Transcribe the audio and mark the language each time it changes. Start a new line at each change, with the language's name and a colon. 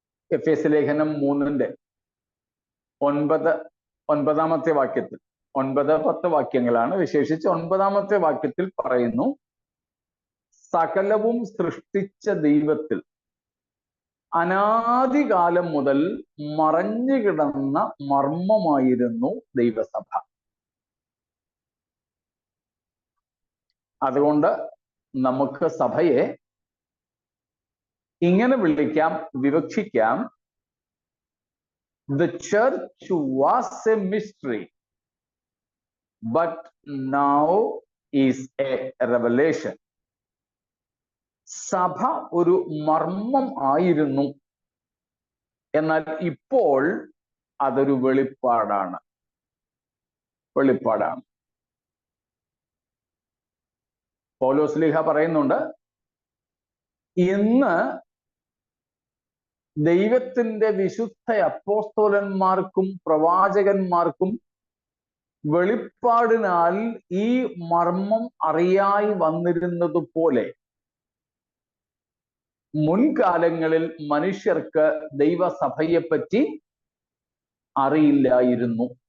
Malayalam: എഫേസ്യ ലേഖനം 3-ന്റെ 9-ാമത്തെ വാക്യത്തിൽ, 9-10 വാക്യങ്ങളാണ്, വിശേഷിച്ച് 9-ാമത്തെ വാക്യത്തിൽ പറയുന്നു, സകലവും സൃഷ്ടിച്ച ദൈവത്തിൽ അനാദികാലം മുതൽ മറഞ്ഞു കിടന്ന മർമ്മമായിരുന്നു ദൈവസഭ. അതുകൊണ്ട് നമുക്ക് സഭയെ ഇങ്ങനെ വിളിക്കാം, വിവക്ഷിക്കാം,
English: the church was a mystery but now is a revelation.
Malayalam: സഭ ഒരു മർമ്മം ആയിരുന്നു, എന്നാൽ ഇപ്പോൾ അതൊരു വെളിപ്പാടാണ്. പൗലോസ് ശ്ലീഹ പറയുന്നുണ്ട്, ഇന്ന് ദൈവത്തിന്റെ വിശുദ്ധ അപ്പോസ്തലന്മാർക്കും പ്രവാചകന്മാർക്കും വെളിപ്പാടിനാൽ ഈ മർമ്മം അറിയായി വന്നിരുന്നത് പോലെ മുൻകാലങ്ങളിൽ മനുഷ്യർക്ക് ദൈവസഭയെപ്പറ്റി അറിയില്ലായിരുന്നു.